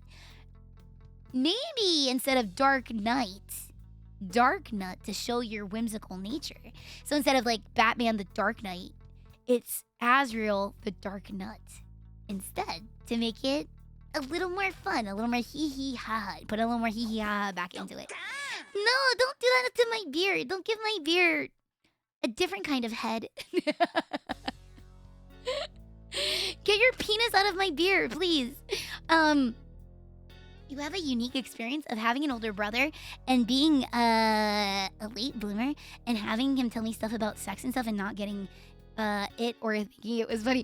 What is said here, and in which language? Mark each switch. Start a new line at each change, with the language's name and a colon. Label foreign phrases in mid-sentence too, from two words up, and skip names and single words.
English: Maybe instead of dark nut to show your whimsical nature. So instead of like Batman the Dark Knight, it's Azrael the Dark Nut instead, to make it a little more fun, a little more hee hee ha ha. Put a little more hee hee ha ha back into it. No, don't do that to my beard. Don't give my beard a different kind of head. Get your penis out of my beard, please. You have a unique experience of having an older brother and being a late bloomer and having him tell me stuff about sex and stuff and not getting it or thinking it was funny.